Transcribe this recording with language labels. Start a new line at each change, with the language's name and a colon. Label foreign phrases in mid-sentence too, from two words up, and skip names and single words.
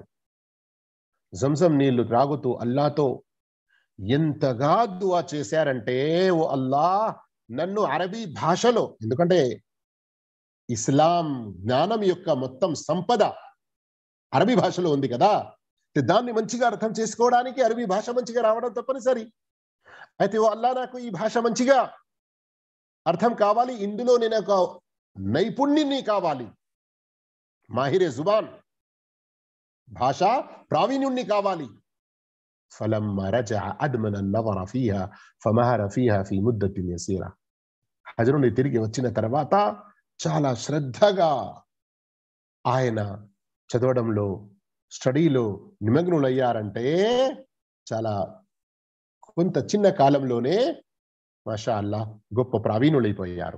Telugu: జంజం నీళ్లు త్రాగుతూ అల్లాతో ఎంతగా దువా చేశారంటే, ఓ అల్లాహ్ నన్ను అరబీ భాషలో, ఎందుకంటే ఇస్లాం జ్ఞానం యొక్క మొత్తం సంపద అరబీ భాషలో ఉంది కదా, దాన్ని మంచిగా అర్థం చేసుకోవడానికి అరబీ భాష మంచిగా రావడం తప్పనిసరి. అయితే ఓ అల్లాహ్ నాకు ఈ భాష మంచిగా అర్థం కావాలి, ఇందులో నేను ఒక నైపుణ్యాన్ని కావాలి,
Urdu: ماہرِ زبان,
Telugu: భాష ప్రావీణ్యుణ్ణి కావాలి.
Arabic: فلما رجع أدمن النظر فيها فمهر فيها في مدة يسيرة.
Telugu: హజ్ నుండి తిరిగి వచ్చిన తర్వాత చాలా శ్రద్ధగా ఆయన చదవడంలో, స్టడీలో నిమగ్నులయ్యారంటే చాలా కొంత చిన్న కాలంలోనే
Arabic: ما شاء الله
Telugu: గొప్ప ప్రావీణులైపోయారు.